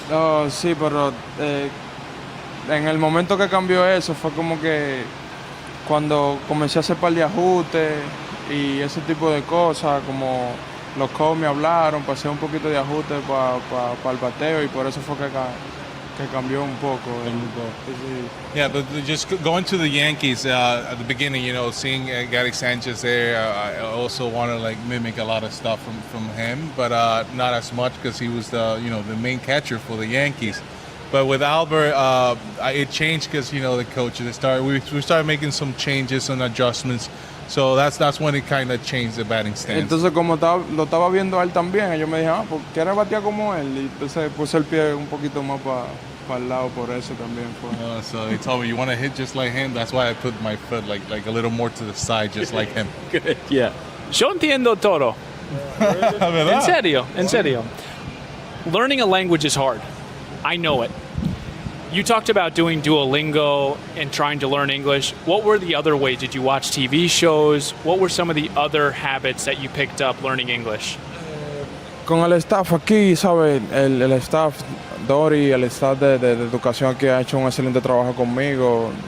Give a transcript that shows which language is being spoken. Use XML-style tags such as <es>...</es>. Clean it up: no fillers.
<es>No, sí, pero en el momento que cambió eso fue como que cuando comencé a hacer par de ajustes y ese tipo de cosas, como los coaches me hablaron, pasé un poquito de ajuste para el bateo, y por eso fue que cambió un poco.</es> <en>Yeah, but just going to the Yankees at the beginning, seeing Gary Sanchez there, I also want to like mimic a lot of stuff from him, but not as much because he was the main catcher for the Yankees. But with Albert, it changed because the coaches we started making some changes and adjustments. So that's when it kind of changed the batting stance.</en> <es>Entonces como lo estaba viendo a él también, ellos me dijeron, ¿pues quieres batear como él? Y entonces puse el pie un poquito más para el lado, por eso también fue.</es> <en>So they told me, you want to hit just like him? That's why I put my foot like a little more to the side, just like him. Good, yeah.</en> <es>Yo entiendo todo. En serio.</es> <en>Learning a language is hard. I know it. You talked about doing Duolingo and trying to learn English. What were the other ways? Did you watch TV shows? What were some of the other habits that you picked up learning English?</en> <es>Con el staff aquí, ¿sabes? El staff, Dori, el staff de educación aquí ha hecho un excelente trabajo conmigo.</es>